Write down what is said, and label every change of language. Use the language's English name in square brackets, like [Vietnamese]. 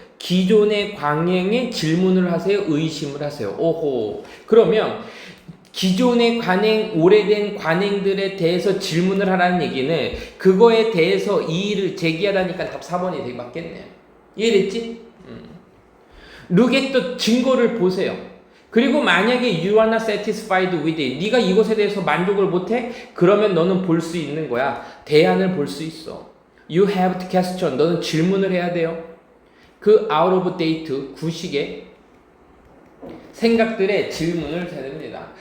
[Korean] 기존의 관행에 질문을 하세요. 의심을 하세요. 오호. 그러면 기존의 관행, 오래된 관행들에 대해서 질문을 하라는 얘기는 그거에 대해서 이의를 제기하다니까 답 4번이 되게 맞겠네요. 이해됐지? [English] Look at the [Korean] 증거를 보세요. 그리고 만약에 [English] you are not satisfied with it, [Korean] 네가 이것에 대해서 만족을 못해? 그러면 너는 볼 수 있는 거야. 대안을 볼 수 있어. [English] You have to question, [Korean] 너는 질문을 해야 돼요. 그 [English] out of date, [Korean] 구식의 생각들의 질문을 해야 됩니다.